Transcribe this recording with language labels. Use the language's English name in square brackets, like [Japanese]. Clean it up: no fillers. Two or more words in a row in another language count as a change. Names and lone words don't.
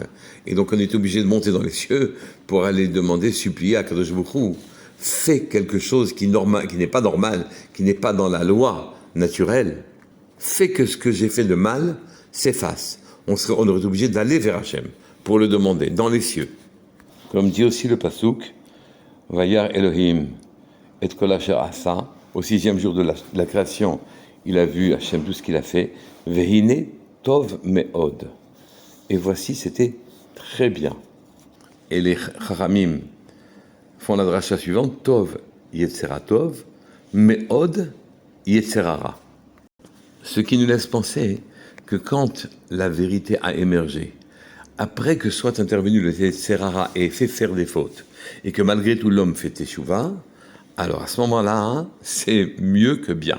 [French] Et donc on est obligé de monter dans les cieux pour aller demander, supplier à [Hebrew] קדוש ברוך הוא, [French] fais quelque chose qui n'est pas normal, qui n'est pas dans la loi naturelle. Fais que ce que j'ai fait de mal s'efface. On aurait été obligé d'aller vers Hachem pour le demander, dans les cieux. Comme dit aussi le Passouk, [Hebrew] וירא אלהים את כל אשר עשה, [French] au 6e jour de la création, il a vu Hachem tout ce qu'il a fait, [Hebrew] והנה טוב מאד. [French] Et voici, c'était très bien. Et les Chachamim font la dracha suivante, [Hebrew] טוב יצר טוב, מאד יצר הרע. [French] Ce qui nous laisse penser que quand la vérité a émergé, après que soit intervenu le Yetzerara et fait faire des fautes, et que malgré tout l'homme fait teshuva, alors à ce moment-là, c'est mieux que bien.